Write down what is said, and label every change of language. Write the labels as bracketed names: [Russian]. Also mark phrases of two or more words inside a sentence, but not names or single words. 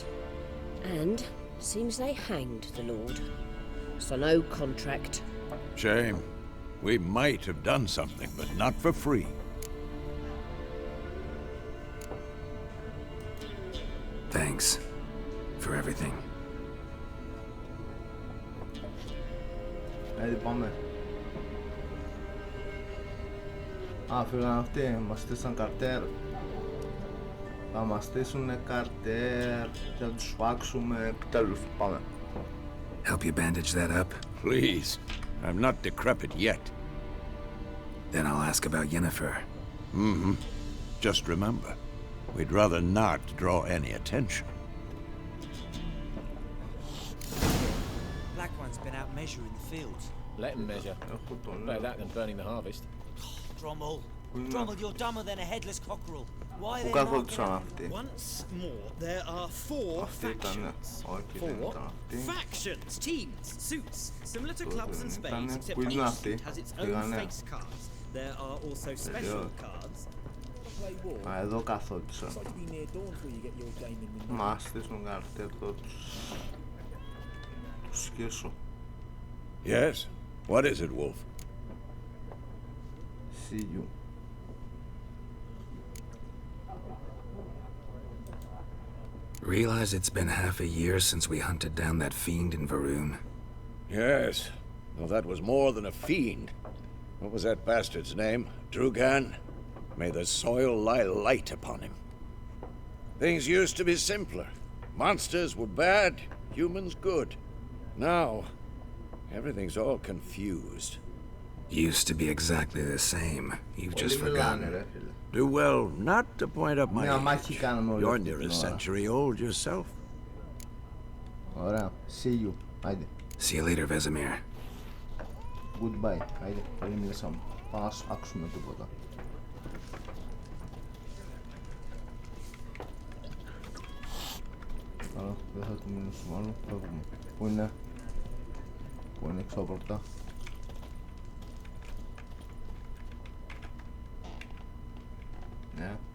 [English] And seems they hanged the Lord. So no contract. Shame. We might have done something, but not for free. Thanks for everything. [Greek] Πάμε. Α, φύγαν αυτοί, μας στήσαν καρτέρ. Θα μας στήσουνε καρτέρ και θα τους φάξουμε. Επιτέλους, πάμε. [English] Help you bandage that up? Please. I'm not decrepit yet. Then I'll ask about Yennefer. Mm-hmm. Just remember, we'd rather not draw any attention. Black One's been out measuring the fields. Let him measure. Better that than burning the harvest. Drommel. Drommel, you're dumber than a headless cockerel. Why are [Greek] Πού [English] they [Greek] καθόντουσαν [English] marking [Greek] αυτοί? [English] Once more, there are four [Greek] Αυτοί ήτανε. [English] factions. [Greek] Όχι, δεν ήταν αυτοί. [English] Factions, teams, suits, similar to clubs and spades, [Greek] ήτανε. [English] except [Greek] Πού είναι [English] each [Greek] αυτοί? [English] suit has its own [Greek] Πήγανε. [English] face cards. There are also special cards. [Greek] Α, εδώ καθόντουσαν. Μας στήσουν καρτέρ, εδώ τους σκίσω. [English] Yes? What is it, Wolf? See you. Realize it's been half a year since we hunted down that fiend in Varun. Yes. Well, that was more than a fiend. What was that bastard's name? Drugan? May the soil lie light upon him. Things used to be simpler. Monsters were bad, humans good. Now, everything's all confused. Used to be exactly the same. You've just forgotten. Do well not to point up my [Greek] Μια μάχη [English] age. [Greek] κάναμε όλη [English] You're [Greek] αυτή [English] near [Greek] την [English] a [Greek] ώρα. [English] century old yourself. [Greek] Ωραία. [English] See you. [Greek] Άιντε. [English] See you later, Vesemir. Goodbye. [Greek] Άιντε. Πολύ μιλήσαμε. Πάμε να σφάξουμε τίποτα. Καλά, δεν θα του μιλήσουμε άλλο. Φεύγουμε. Πού είναι? Πού είναι εξώπορτα? Ναι.